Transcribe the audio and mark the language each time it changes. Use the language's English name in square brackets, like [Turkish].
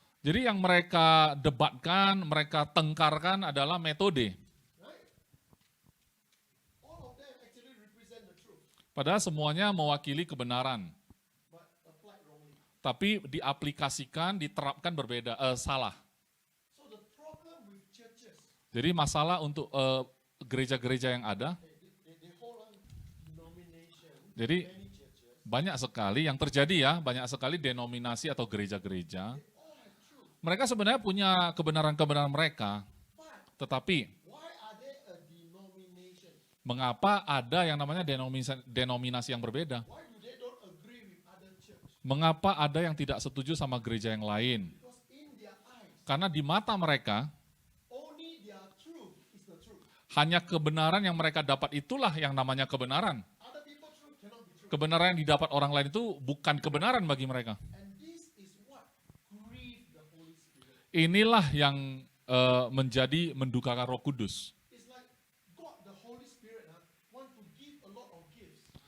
[Indonesian] Jadi yang mereka debatkan, mereka tengkarkan adalah metode. [English] Right? All of them actually represent the truth, [Indonesian] Padahal semuanya mewakili kebenaran. [English] but applied wrongly. [Indonesian] Tapi diaplikasikan, diterapkan berbeda, salah. [English] So the problem with churches, [Indonesian] Jadi masalah untuk gereja-gereja yang ada, [English] they hold on denomination, [Indonesian] jadi [English] many churches, [Indonesian] banyak sekali yang terjadi ya, banyak sekali denominasi atau gereja-gereja. [English] all have truth. [Indonesian] Mereka sebenarnya punya kebenaran-kebenaran mereka, [English] But [Indonesian] tetapi [English] why are they a denomination? [Indonesian] mengapa ada yang namanya denominasi yang berbeda? [English] Why do they don't agree with other church? [Indonesian] Mengapa ada yang tidak setuju sama gereja yang lain? [English] Because in their eyes, [Indonesian] Karena di mata mereka, [English] only their truth is the truth. [Indonesian] hanya kebenaran yang mereka dapat itulah yang namanya kebenaran. [English] Other people's truth cannot be true. [Indonesian] Kebenaran yang didapat orang lain itu bukan kebenaran bagi mereka. [English] And this is what grieved the Holy Spirit. [Indonesian] Inilah yang menjadi mendukakan Roh Kudus. [English] It's like God, the Holy Spirit, want to give a lot of gifts.